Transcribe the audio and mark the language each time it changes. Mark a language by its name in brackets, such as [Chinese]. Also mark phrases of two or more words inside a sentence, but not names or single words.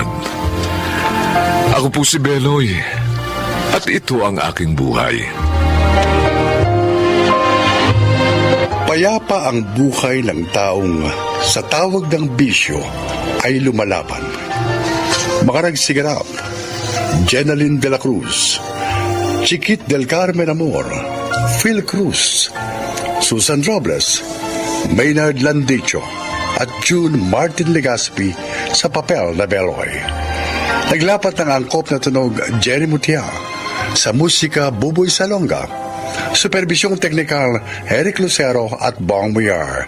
[Filipino] Ako po si Benoy, at ito ang aking buhay. Payapa ang buhay ng taong sa tawag ng bisyo ay lumalaban. Mga nagsiganap, Jenaline de la Cruz, Chiquit del Carmen Amor, Phil Cruz, Susan Robles, Maynard Landicho, at June Martin Legaspi sa papel na Beloy. Naglapat ng angkop na tunog Jerry Mutia, sa musika Buboy Salonga, supervisyong teknikal Eric Lucero at Bong Muyar.